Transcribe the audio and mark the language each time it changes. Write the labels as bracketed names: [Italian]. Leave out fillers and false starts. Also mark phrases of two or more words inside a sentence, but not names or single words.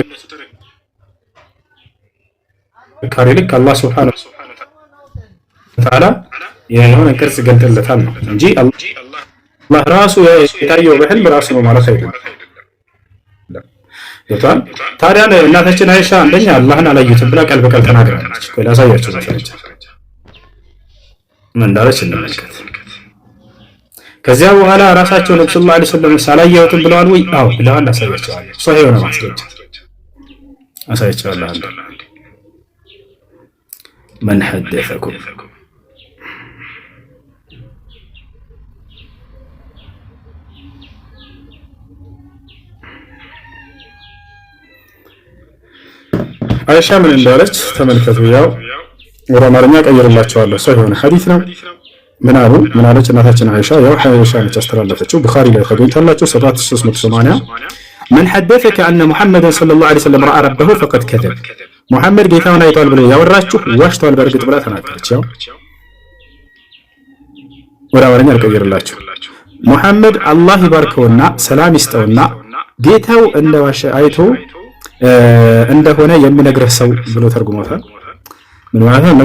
[Amharic] ጥንካሬ ልክ አላህ [Arabic] سبحانه وتعالى [Amharic] የሆነ ቅርጽ ገልጥለታል ነው እንጂ አላህ ራሱ የታየው በህልም ራሱ ነው ማለት አይደለም። ይቷል ታዲያ እናታችን አይሻ አንደኛ አላህን አላየሁትም ብላ ቃል በቃል ተናግራለች። ቆይ ላሳያችሁ ማስረጃ ምን እንዳለች እንመልከት። ከዚያ በኋላ ራሳቸው ነብዩ [Arabic] صلى الله عليه وسلم [Amharic] ሳላየሁትም ብለዋል ወይ? አዎ ብለዋል። አሳያቸዋለሁ። ሶሒህ የሆነ ማስረጃ አሳያቸዋለሁ። [Arabic] من حدثكم [Amharic] አይሻ ምን እንዳለች ተመልከቱ። ያው ወደ አማርኛ ቀይርላችኋለሁ። ሰው የሆነ ሐዲስ ነው። ምን አሉ? ምን አለች እናታችን አይሻ? ያው አይሻ ነች ያስተላለፈችው። ቡኻሪ ላይ ታገኙታላችሁ 7380 [Arabic] من حدثك أن محمد صلى الله عليه وسلم رأى ربه فقد كذب [Amharic] ሙሐመድ ጌታውን አይቷል ብሎ ያወራችሁ ዋሽቷል በእርግጥ ብላ ተናገረች። ያው ወደ አማርኛ ልቀይርላችሁ። ሙሐመድ አላህ ይባርከውና ሰላም ይስጠውና ጌታው እንደዋሸ አይቶ እንደሆነ የሚነግረህ ሰው ብሎ ተርጉሞታል። ምን ማለት ነው?